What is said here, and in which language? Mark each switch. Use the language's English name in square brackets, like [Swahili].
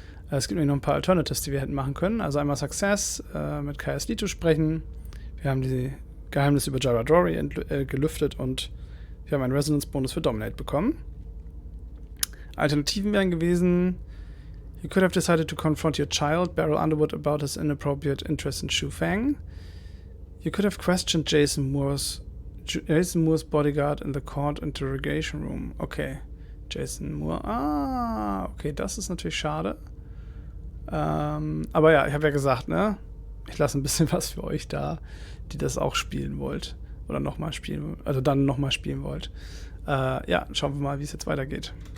[German] Es gibt nämlich noch ein paar Alternatives, die wir hätten machen können. Also einmal Success, mit Kaius Lito sprechen. Wir haben die Geheimnisse über Jara Dory gelüftet und wir haben einen Resonance-Bonus für Dominate bekommen. Alternativen wären gewesen: [English] You could have decided to confront your child, Beryl Underwood, about his inappropriate interest in Shufang. You could have questioned Jason Moore's bodyguard in the court interrogation room. Okay, Jason Moore. [German] Okay, das ist natürlich schade. Aber ja, ich habe ja gesagt, ne? Ich lasse ein bisschen was für euch da, die das auch spielen wollt. Oder nochmal spielen, also dann nochmal spielen wollt. Ja, schauen wir mal, wie es jetzt weitergeht.